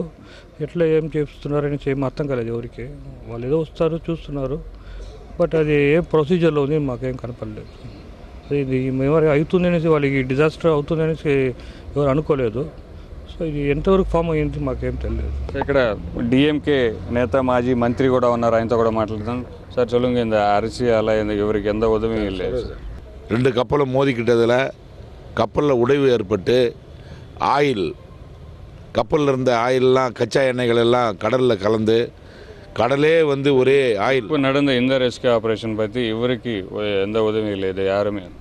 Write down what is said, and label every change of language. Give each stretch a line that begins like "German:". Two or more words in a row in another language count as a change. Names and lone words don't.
Telugu: ఎట్లా ఏం చేస్తున్నారని ఏం అర్థం కాలేదు ఎవరికి. వాళ్ళు ఏదో వస్తారు, చూస్తున్నారు, బట్ అది ఏం ప్రొసీజర్లో ఉంది మాకేం కనపడలేదు. ఇది ఎవరు అవుతుంది అనేసి, వాళ్ళకి డిజాస్టర్ అవుతుంది అనేసి ఎవరు అనుకోలేదు. సో ఇది ఎంతవరకు ఫామ్ అయ్యింది మాకేం తెలియదు. ఇక్కడ డిఎంకే నేత మాజీ మంత్రి కూడా ఉన్నారు, ఆయనతో కూడా మాట్లాడతాం.
Tamil: சார் சொல்லுங்கள், இந்த அரிசியால் இவருக்கு எந்த உதவியும் இல்லை? 2 கப்பலும் மோதிக்கிட்டதில் கப்பலில் உடைவு ஏற்பட்டு ஆயில், கப்பலில் இருந்த ஆயிலெலாம் கச்சா எண்ணெய்கள் எல்லாம் கடலில் கலந்து கடலே வந்து ஒரே ஆயில். இப்போ நடந்த இந்த
English: rescue operation
Tamil: பற்றி இவருக்கு எந்த உதவியும் இல்லை, இது யாருமே.